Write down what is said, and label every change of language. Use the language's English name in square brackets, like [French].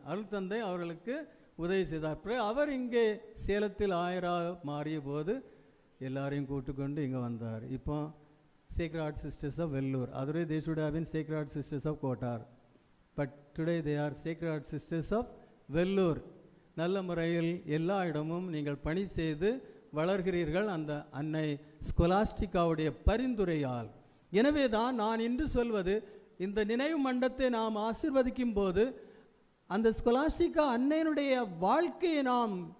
[Tamil] அருள் தந்தை அவர்களுக்கு உதவி செய்தார். பிறகு அவர் இங்கே சேலத்தில் ஆயராக மாறிய போது எல்லாரையும் கூட்டுக்கொண்டு இங்கே வந்தார். [English] இப்போ Sacred Heart Sisters of Vellore. Otherwise they should have been Sacred Heart Sisters of Kotar. But today they are Sacred Heart Sisters of Vellore. [Tamil] நல்ல முறையில் எல்லா இடமும் நீங்கள் பணி செய்து வளர்கிறீர்கள் அந்த அன்னை ஸ்கொலாஸ்டிகாவுடைய பரிந்துரையால். எனவே தான் நான் இன்று சொல்வது, இந்த நினைவு மண்டபத்தை நாம் ஆசீர்வதிக்கும் போது அந்த ஸ்கொலாஸ்டிகா அன்னையினுடைய வாழ்க்கையை நாம்